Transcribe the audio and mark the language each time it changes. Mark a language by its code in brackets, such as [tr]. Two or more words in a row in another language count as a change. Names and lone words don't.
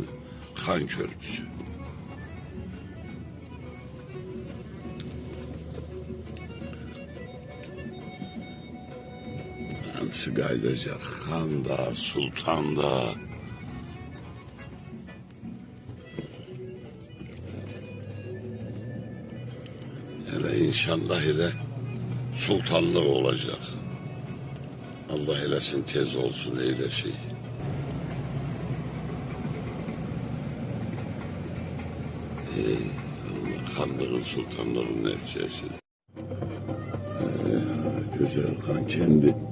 [az] Xan Körpüsü. Hamısı qaydacaq. Xan da, sultan da. [tr] Hele inşallah ile sultanlık olacak. [az] Allah eləsin tez olsun elə şey. Allah xanlığın, sultanlığın nəticəsi. Güzel Xankəndi.